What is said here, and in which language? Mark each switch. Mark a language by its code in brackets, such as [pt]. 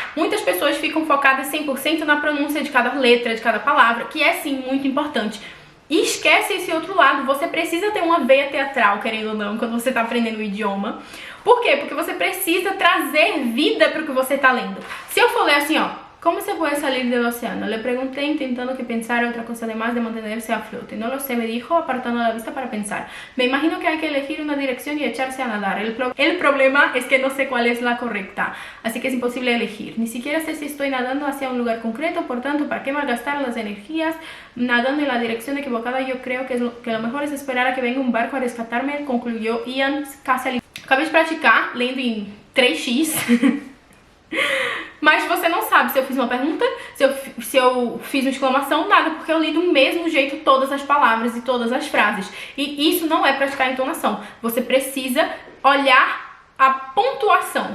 [pt] Muitas pessoas ficam focadas 100% na pronúncia de cada letra, de cada palavra, que é sim muito importante. E esquece esse outro lado. Você precisa ter uma veia teatral, querendo ou não, quando você está aprendendo o idioma. Por quê? Porque você precisa trazer vida para o que você está lendo. Se eu for ler assim, ó, [es] como se pode salir del océano? Le pregunté intentando que pensara otra cosa además de mantenerse a flote. No lo sé, me dijo apartando la vista para pensar. Me imagino que hay que elegir una dirección y echarse a nadar. El problema es que no sé cuál es la correcta, así que es imposible elegir. Ni siquiera sé si estoy nadando hacia un lugar concreto, por tanto, ¿para qué malgastar las energías nadando en la dirección equivocada? Yo creo que lo mejor es esperar a que venga un barco a rescatarme, concluyó Ian Castle. [pt] Acabei de praticar, lendo em 3x. Mas você não sabe se eu fiz uma pergunta, se eu fiz uma exclamação, nada, porque eu li do mesmo jeito todas as palavras e todas as frases. E isso não é praticar a entonação. Você precisa olhar a pontuação.